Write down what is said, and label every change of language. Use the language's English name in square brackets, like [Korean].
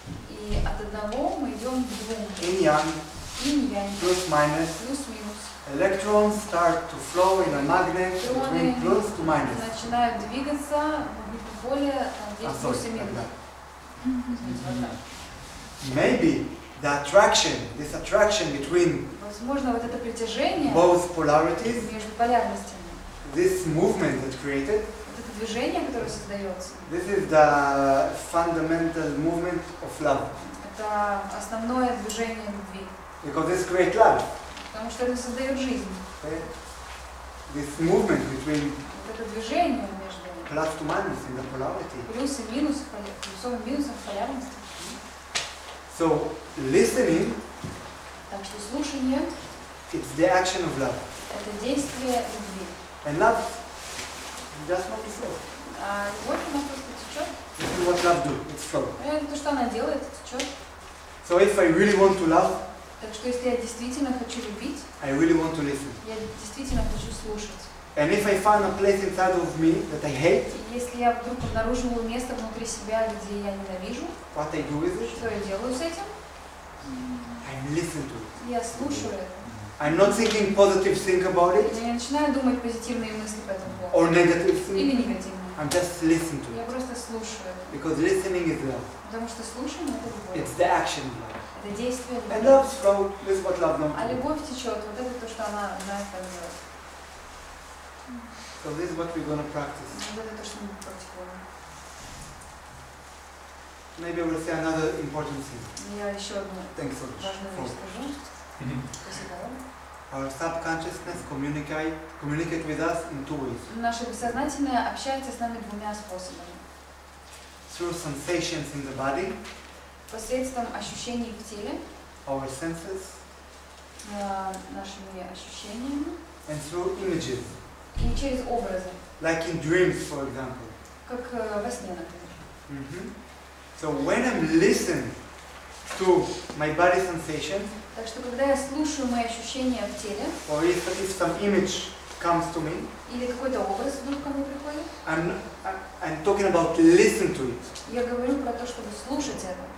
[Russian] И от одного мы идем к двум. [English] Yin-yang, [Russian] Инь-янь, [English] plus minus. [Russian] плюс-минус. [English] Electrons start to flow in a magnet [Russian] Электроны [English] between plus to minus. [Russian] начинают двигаться в магнитном поле, там здесь плюс и минус. Извините, вот так. [English] Maybe the attraction, this attraction between [Russian] Возможно, вот это притяжение [English] both polarities, [Russian] между полярностями, [English] this movement that created, [Russian] вот это движение, которое создается, [English] this is the fundamental movement of love. [Russian] это основное движение любви. [English] Because this creates love. [Russian] Потому что это создает жизнь. [English] Okay? This movement between [Russian] Вот это движение между [English] plus to minus in the polarity. [Russian] плюс и минус, плюсом и минусом в полярности. [English] So listening, [Russian] Так что слушание [English] it's the action of love. [Russian] — это действие любви. [English] And love just want to flow. [Russian] А любовь, она просто течет. [English] This is what love do, it's flow. [Russian] Это то, что она делает, течет. [English] So if I really want to love, [Russian] Так что если я действительно хочу любить, [English] I really want to listen. [Russian] я действительно хочу слушать. [English] And if I find a place inside of me that I hate, [Russian] И если я вдруг обнаруживаю место внутри себя, где я ненавижу, [English] what I do with it, [Russian] что я делаю с этим? [English] I listen to it. [Russian] Я слушаю это. [English] I'm not thinking positive think about it [Russian] Я не начинаю думать позитивные мысли по этому поводу. [English] or negative [Russian] Или [English] think. [Russian] негативные. [English] I'm just listening to [Russian] Я [English] it. [Russian] просто слушаю это. [English] Because listening is love. [Russian] Потому что слушание — это любовь. [English] It's the action of love. [Russian] Это действие [English] And [Russian] любви. [English] love's flow, this is what love knows. [Russian] А любовь течет. Вот это то, что она знает, как делать. [English] So this is what we're going to practice. [Russian] Вот это то, что мы практикуем. [English] Maybe I will say another important thing. [Russian] Я еще одну [English] Thanks so much. [Russian] важную вещь скажу. Спасибо вам. [English] Our subconsciousness communicate with us in two ways. [Russian] Наше бессознательное общается с нами двумя способами. [English] Through sensations in the body, [Russian] Посредством ощущений в теле, [English] our senses, [Russian] нашими ощущениями, [English] and through images, [Russian] и через образы, [English] like in dreams, for example. [Russian] как во сне, например. [English] So when I'm listening to my body sensations, [Russian] Так что, когда я слушаю мои ощущения в теле, [English] or if some image comes to me, [Russian] или какой-то образ вдруг ко мне приходит, [English] I'm talking about listen to it. [Russian] я говорю про то, чтобы слушать это.